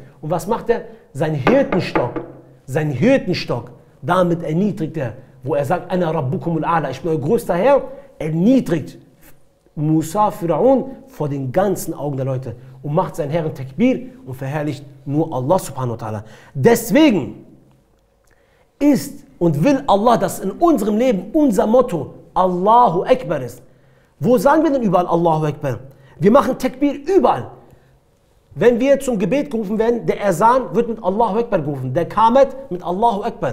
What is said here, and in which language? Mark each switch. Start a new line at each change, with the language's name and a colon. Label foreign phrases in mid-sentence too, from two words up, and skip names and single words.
German: Und was macht er? Sein Hirtenstock, damit erniedrigt er, wo er sagt,
Arabic: أنا ربكم الأعلى,
German: ich bin euer größter Herr, erniedrigt Musa, Pharaon, vor den ganzen Augen der Leute und macht seinen Herrn Takbir und verherrlicht nur Allah
Arabic: سبحانه وتعالى.
German: Deswegen ist und will Allah, dass in unserem Leben unser Motto
Arabic: الله أكبر
German: ist. Wo sagen wir denn überall
Arabic: الله أكبر?
German: Wir machen Takbir überall. Wenn wir zum Gebet gerufen werden, der Erzan wird mit
Arabic: الله أكبر
German: gerufen, der Qamat mit
Arabic: الله أكبر.